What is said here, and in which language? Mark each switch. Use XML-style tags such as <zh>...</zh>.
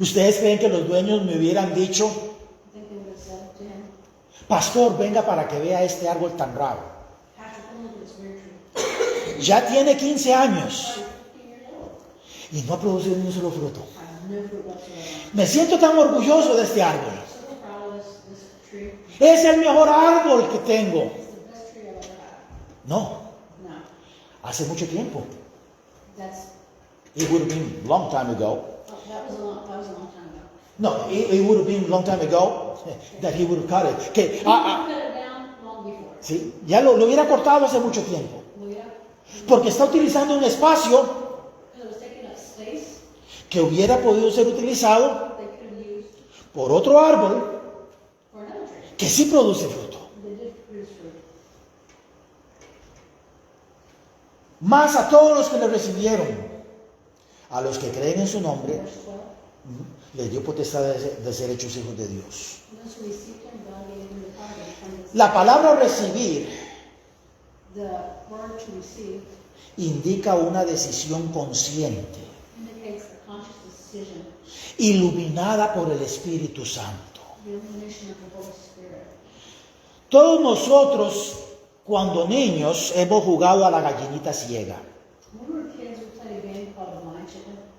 <es>¿Ustedes creen que los dueños me hubieran dicho,</es> <en>I think they would have said to him,</en> <es>pastor, venga para que vea este árbol tan raro?</es> <en>Pastor, come look at this weird tree.</en> <es>Ya tiene 15 años</es> <en>I'm 15 years old.</en> <es>y no ha producido ni un solo fruto.</es> <en>I have no fruit whatsoever.</en> <es>Me siento tan orgulloso de este árbol.</es> <en>I'm so proud of this tree.</en> <es>Es el mejor árbol que tengo.</es> <en>It's the best tree I've ever had.</en> <es>No,</es> <en>No,</en> <es>hace mucho tiempo.</es> <en>that's, It would have been a long time ago. that was a long time ago. No, it would have been a long time ago that he would have cut it.</en> <es>Que,</es> <en>He cut it down long before.</en> <es>sí, ya lo hubiera cortado hace mucho tiempo.</es> <en>Well, yeah,</en> <es>Porque está utilizando un espacio</es> <en>because it was taking up space</en> <es>que hubiera podido ser utilizado</es> <en>they could have used</en> <es>por otro árbol</es> <en>for another tree.</en> <es>que sí produce fruto.</es> <en>They did produce fruit.</en> <es>Mas a todos los que le recibieron, a los que creen en su nombre,</es> <en>Verse 12.</en> <es>les dio potestad de ser hechos hijos de Dios.</es> <en>Those who received him, God gave them the power to become the</en> <es>La palabra recibir</es> <en>The word to receive</en> <es>indica una decisión consciente,</es> <en>indicates a conscious decision,</en> <es>iluminada por el Espíritu Santo.</es> <en>the illumination of the Holy Spirit.</en> <es>Todos nosotros, cuando niños, hemos jugado a la gallinita ciega.</es> <en>When we were kids, we played a game called the Blind Chicken.</en>